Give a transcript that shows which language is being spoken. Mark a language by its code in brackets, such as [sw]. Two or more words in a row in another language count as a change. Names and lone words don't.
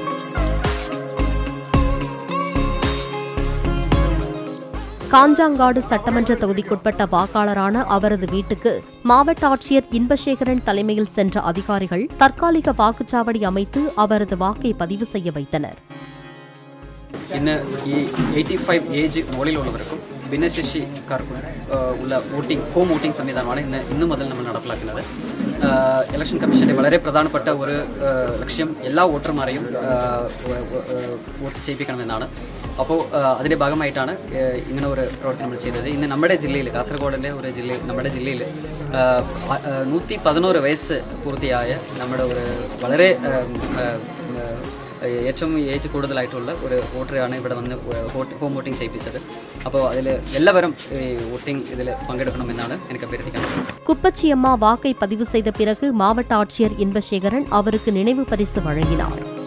[ta] காஞ்சாங்காடு சட்டமன்ற தொகுதிக்குட்பட்ட வாக்காளரான அவரது வீட்டுக்கு மாவட்ட ஆட்சியர் இன்பசேகரன் தலைமையில் சென்ற அதிகாரிகள் தற்காலிக வாக்குச்சாவடி அமைத்து அவரது வாக்கை பதிவு செய்ய வைத்தனர். [ml] ഇന്ന് ഈ 85 ഏജ് മുകളിലുള്ളവർക്കും ഭിന്നശേഷിക്കാർക്കും ഉള്ള [en] home voting [ml] സംവിധാനമാണ് ഇന്ന് മുതൽ നമ്മൾ നടപ്പിലാക്കുന്നത്. ഇലക്ഷൻ കമ്മീഷന്റെ വളരെ പ്രധാനപ്പെട്ട ഒരു ലക്ഷ്യം എല്ലാ വോട്ടർമാരെയും വോട്ട് ചെയ്യിപ്പിക്കണമെന്നാണ്. അപ്പോൾ അതിൻ്റെ ഭാഗമായിട്ടാണ് ഇങ്ങനെ ഒരു പ്രവർത്തനം നമ്മൾ ചെയ്തത്. ഇന്ന് നമ്മുടെ ജില്ലയിൽ, കാസർഗോഡിൻ്റെ ഒരു ജില്ലയിൽ, നമ്മുടെ ജില്ലയിൽ 111 വയസ്സ് പൂർത്തിയായ നമ്മുടെ ഒരു വളരെ ഏറ്റവും ഏജ് കൂടുതലായിട്ടുള്ള ഒരു വോട്ടറാണ് ഇവിടെ വന്ന് [en] home voting [ml] ചെയ്യിപ്പിച്ചത്. അപ്പോൾ അതിൽ എല്ലാവരും വോട്ടിംഗ് ഇതിൽ പങ്കെടുക്കണമെന്നാണ് എനിക്ക് അഭ്യർത്ഥിക്കുന്നത്. [ta] குப்பச்சி அம்மா வாக்கை பதிவு செய்த பிறகு மாவட்ட ஆட்சியர் இன்பசேகரன் அவருக்கு நினைவு பரிசு வழங்கினார்.